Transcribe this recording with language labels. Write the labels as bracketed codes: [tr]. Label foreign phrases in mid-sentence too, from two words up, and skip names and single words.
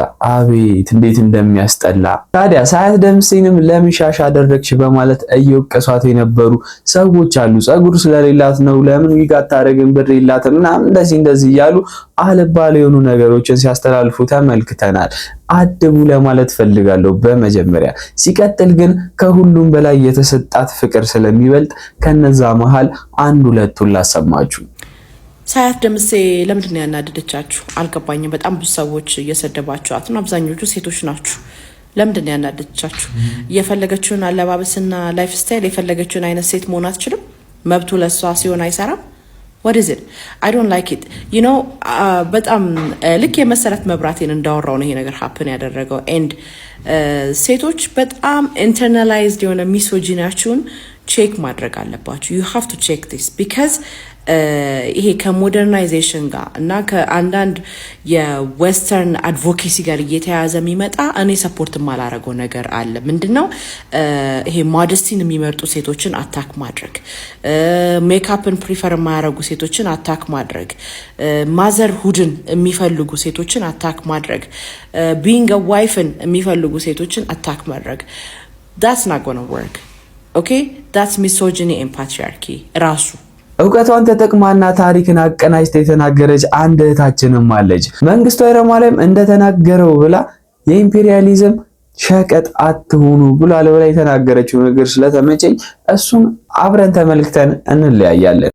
[am] አቤት እንዴት እንደሚያስጠላ። ታዲያ ሳያት ደምሴንም ለምን ሻሽ አደረግሽ በማለት እየወቀሷት የነበሩ ሰዎች አሉ። ጸጉር ስለሌላት ነው፣ ለምን ዊግ አታረግም፣ ብር የላትም ምናምን እንደዚህ እያሉ አልባሌ የሆኑ ነገሮችን ሲያስተላልፉ ተመልክተናል። አድቡ ለማለት ፈልጋለሁ በመጀመሪያ። ሲቀጥል ግን ከሁሉም በላይ የተሰጣት ፍቅር ስለሚበልጥ ከነዛ መሃል አንድ ሁለቱን ላሰማችሁ። ሳያት ደምሴ ለምንድን ነው ያናደደቻችሁ? አልገባኝም። በጣም ብዙ ሰዎች እየሰደባችኋት ነው። አብዛኞቹ ሴቶች ናችሁ። ለምንድን ነው ያናደደቻችሁ? የፈለገችውን አለባበስና ላይፍ ስታይል የፈለገችውን አይነት ሴት መሆን አትችልም? መብቱ ለሷ ሲሆን አይሰራም? [en] what is it? I don't like it. you know [am] በጣም ልክ የመሰረት መብራቴን እንዳወራው ነው ይሄ ነገር happen ያደረገው and ሴቶች በጣም internalized የሆነ ሚሶጂናችሁን ቼክ ማድረግ አለባችሁ. [en] you have to check this because [am] ይሄ ከሞደርናይዜሽን ጋር እና ከአንዳንድ የዌስተርን አድቮኬሲ ጋር እየተያያዘ የሚመጣ እኔ ሰፖርት ማላረገው ነገር አለ። ምንድነው ይሄ ሞዴስቲን የሚመርጡ ሴቶችን አታክ ማድረግ፣ ሜካፕን ፕሪፈር የማያረጉ ሴቶችን አታክ ማድረግ፣ ማዘር ሁድን የሚፈልጉ ሴቶችን አታክ ማድረግ፣ [en] being a wife [am] የሚፈልጉ ሴቶችን አታክ ማድረግ [en] that's not going to work. okay that's misogyny and patriarchy ራሱ [am] እውቀቷን ተጠቅማና ታሪክን አቀናጅታ የተናገረች አንድ እህታችንም አለች። መንግስቱ ኃይለማርያም እንደተናገረው ብላ የኢምፔሪያሊዝም ሸቀጥ አትሆኑ ብላ ለበላይ የተናገረችው ነገር ስለተመቸኝ እሱን አብረን ተመልክተን እንለያያለን።